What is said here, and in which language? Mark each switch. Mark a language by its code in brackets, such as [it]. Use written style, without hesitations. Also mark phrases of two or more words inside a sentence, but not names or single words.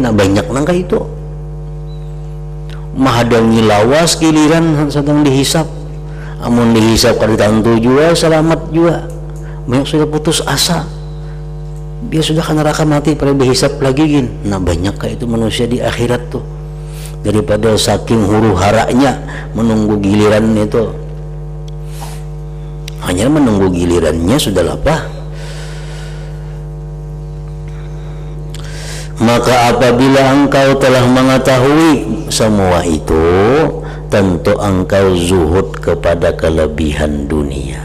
[bjn] Nah banyak nangka itu mahadangi lawas giliran sedang dihisap, amun dihisap kada tantu juga selamat juga. Banyak sudah putus asa, dia sudah kan neraka mati pada dihisap lagi gin. Nah banyak kayak itu manusia di akhirat tuh, daripada saking huru haranya menunggu giliran itu, hanya menunggu gilirannya sudah lapah. [id] Maka apabila engkau telah mengetahui semua itu, tentu engkau zuhud kepada kelebihan dunia.